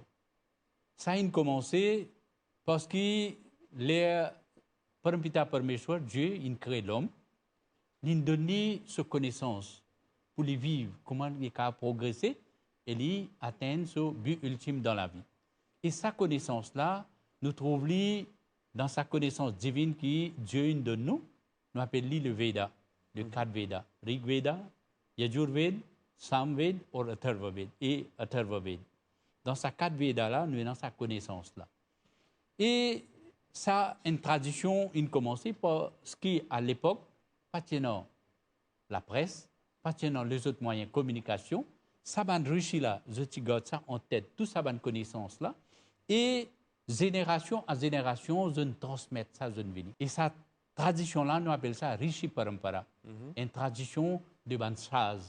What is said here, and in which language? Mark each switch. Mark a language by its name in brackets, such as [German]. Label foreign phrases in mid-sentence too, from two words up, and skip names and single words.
[French] Ça a commencé parce que les Parampita Parmeshwar, Dieu, il crée l'homme, il donne sa connaissance pour lui vivre, comment il a progressé et lui atteindre ce but ultime dans la vie. Et sa connaissance-là, nous trouvons dans sa connaissance divine que Dieu nous donne, nous appelons le Veda, le 4 Veda, Rig Veda, Yajur Veda, Sam Veda ou Atharva Veda et Atharva Veda. Dans sa 4 Veda-là, nous avons sa connaissance-là. Et ça, une tradition, une commencé parce qu'à l'époque, pas tenant la presse, pas tenant les autres moyens de communication, ça va enrichir là, je garde ça en tête, toute ça bonne connaissance-là, et génération à génération, je transmets ça, je ne Et cette tradition-là, nous appelons ça [Sanskrit] Rishi Parampara, [French] une tradition de Bansaz.